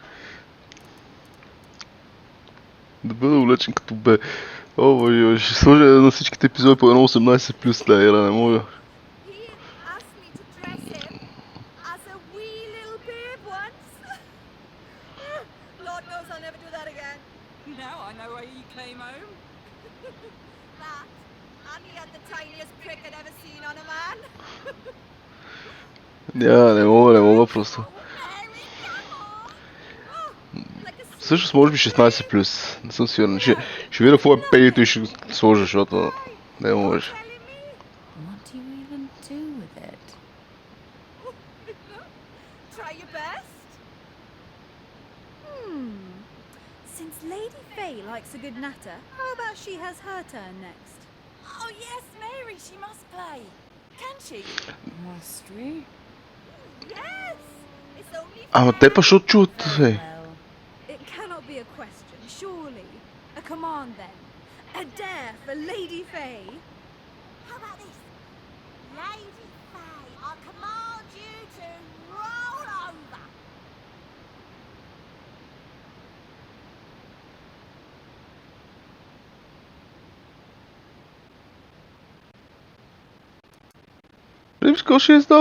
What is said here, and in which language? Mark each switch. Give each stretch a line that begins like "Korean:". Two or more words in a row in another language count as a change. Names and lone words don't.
Bulgarian: Да бъда облечен като бе. О, боже, ще сложа на всичките епизоди по едно 18 плюс тази игра, не мога.
English: He asked me to dress him as a wee little babe once. Lord knows I'll never do that again. Now I know why you came home. That, and he had the tiniest prick I'd ever seen on a man.
Bulgarian: Не мога просто. Всъщност може би 16 плюс, не съм сигурен. Ще видя какво е пегито и ще го сложа, защото не може.
English: What do you even do with it? Try your best. Since Lady Fey likes a good natter, how about she has her turn next? Oh yes, Mary, she must play. Can she? Must we? Yes. It's only
Bulgarian: Ама те па ще чуват, бе.
English: It cannot be a question, surely. A command then. A dare for Lady Fey. How about this? Lady Fey, I command you to roll over. Because she's dog.